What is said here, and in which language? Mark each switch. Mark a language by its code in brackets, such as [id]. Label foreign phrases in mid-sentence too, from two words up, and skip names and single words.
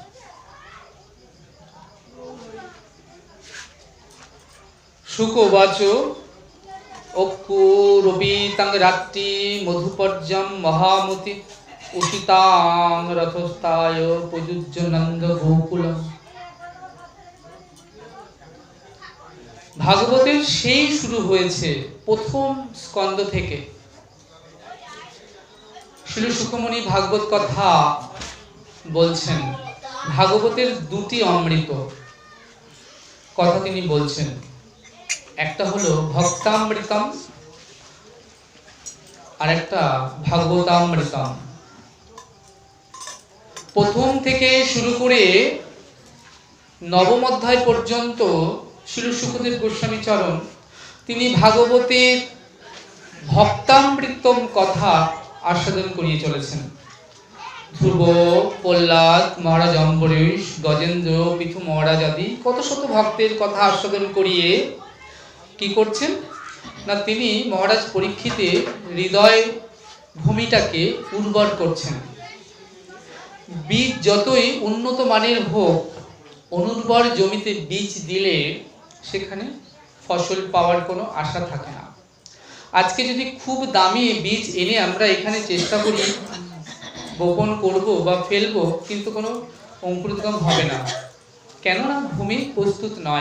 [sa] शुक उवाच अक्रूरपीतां रात्रि मधुपर्यं महामति उषितां रथस्थाय प्रयुज्य नंद गोकुलम। [bn] भागवतेर সেই শুরু হয়েছে প্রথম স্কন্দ থেকে। শ্রী সুখমণি ভাগবত কথা বলছেন ভাগবতের দুটি অমৃত কথা তিনি বলছেন। একটা হলো ভক্তামৃতম আর একটা ভাগবতামৃতম। প্রথম থেকে শুরু করে নবম অধ্যায় পর্যন্ত শ্রী সুখদেব গোস্বামী চরণ তিনি ভাগবতের ভক্তামৃতম কথা আস্বাদন করিয়ে চলেছেন। ধ্রুব প্রহ্লাদ মহারাজ অম্বরীশ গজেন্দ্র পৃথু মহারাজ আদি কত শত ভক্তের কথা আস্বাদন করিয়ে কি করছেন না তিনি মহারাজ পরীক্ষিতের হৃদয় ভূমিটাকে উর্বর করছেন। बीज যতই উন্নত মানের হোক অনুর্বর জমিতে বীজ দিলে সেখানে ফসল পাওয়ার কোনো আশা থাকে না। আজকে যদি খুব দামি বীজ এনে আমরা এখানে চেষ্টা করি বপন করব বা ফেলব কিন্তু কোনো অঙ্কুরোদ্গম হবে না, কেননা ভূমি প্রস্তুত নয়।